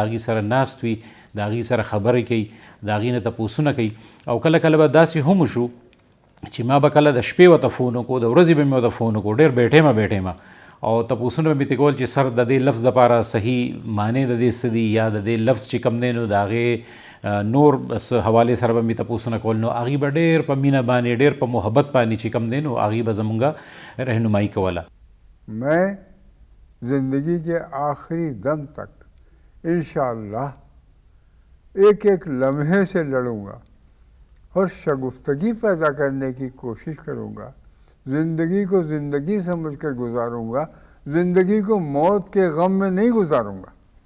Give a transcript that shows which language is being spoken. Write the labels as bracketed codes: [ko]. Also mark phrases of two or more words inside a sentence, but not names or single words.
[ps] هغې سره ناست وي د هغې سره خبرې کوي د هغې نه تپوسونه کوي او کله کله به داسې هم وشو چې ما به کله د شپې ورته فون وکړو د ورځې به مې ورته فون وکړو ډېر بیټې ما او تپوسونه به مې ترې کول چې سر د دې لفظ دپاره صحیح معنی د دې څه دي یا د دې لفظ چې کوم دی نو د هغې نور حوالې سره به مې تپوسونه کول نو هغې به ډېر په مینه باندې ډېر په محبت باندې چې کوم دی نو هغې به زمونږ رهنمایي کوله [ur] میں زندگی کے آخری دم تک انشاءاللہ ایک ایک لمحے سے لڑوں گا اور شگفتگی پیدا کرنے کی کوشش کروں گا زندگی کو زندگی سمجھ کر گزاروں گا زندگی کو موت کے غم میں نہیں گزاروں گا